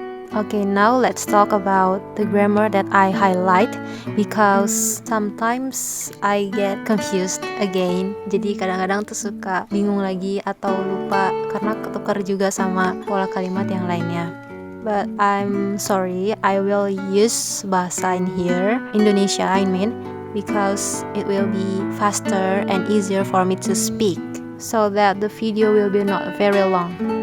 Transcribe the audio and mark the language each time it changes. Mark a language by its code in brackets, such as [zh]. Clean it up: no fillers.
[en] Okay, now let's talk about the grammar that I highlight because sometimes I get confused again. [id] Jadi kadang-kadang tuh suka bingung lagi atau lupa karena ketukar juga sama pola kalimat yang lainnya. [en] But I'm sorry, I will use bahasa in here, Indonesia I mean, because it will be faster and easier for me to speak so that the video will be not very long.